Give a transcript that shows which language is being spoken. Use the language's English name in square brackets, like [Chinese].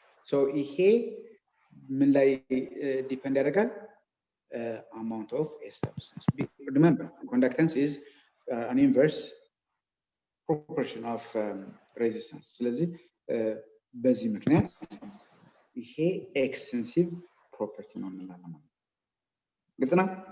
[Amharic] So ይሄ ምን ላይ depend ያደርጋል? [English] Amount of a substance. Remember, conductance is an inverse proportion of resistance. [Amharic] ስለዚህ በዚህ ምክንያት ይሄ extensive property ነው እንላለን ማለት ነው። ግልጽ ነው?